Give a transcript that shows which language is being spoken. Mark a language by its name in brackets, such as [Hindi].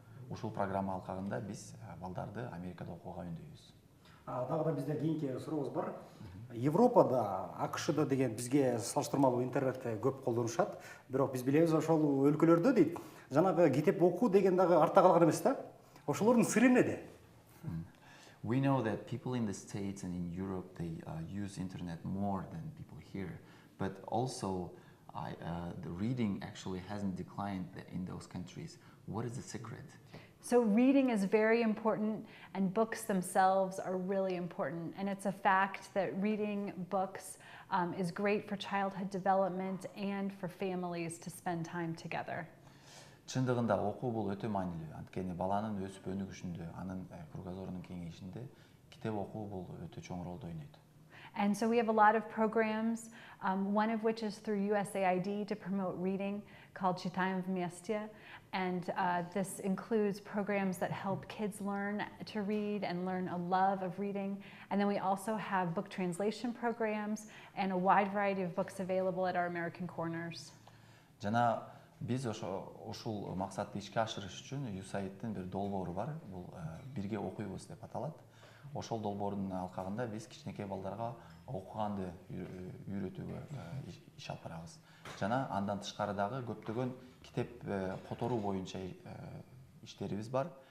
[Kyrgyz] Ушул программа алкагында биз балдарды Америкада окууга үндөйбүз. Дагы да бизде кийинки сурообуз бар. Европада, АКШда деген бизге салыштырмалуу интернетти көп колдонушат. Бирок биз билебиз ошол өлкөлөрдө дейт, жанагы китеп окуу деген дагы артта калган эмес да. Ошолордун сыры эмнеде? [English] We know that people in the States and in Europe, they use internet more than people here. But also, the reading actually hasn't declined in those countries. What is the secret? So reading is very important, and books themselves are really important. And it's a fact that reading books is great for childhood development and for families to spend time together. [Kyrgyz] Чындыгында окуу бул өтө маанилүү. Анткени баланын өсүп өнүгүшүндө, анын кругозорунун кеңейишинде китеп окуу бул өтө чоң ролду ойнойт. [English] And so we have a lot of programs, one of which is through USAID to promote reading called Читаем вместе. And this includes programs that help kids learn to read and learn a love of reading. And then we also have book translation programs and a wide variety of books available at our American Corners. [Kyrgyz] Жана биз ушул максатты ишке ашырыш үчүн USAID-тин бир долбоору бар. Бул бирге окуйбуз деп аталат. Ошол долбоордун алкагында биз кичинекей балдарга окуганды үйрөтүүгө иш алып барабыз. Жана андан тышкары дагы көптөгөн китеп которуу боюнча иштерибиз бар.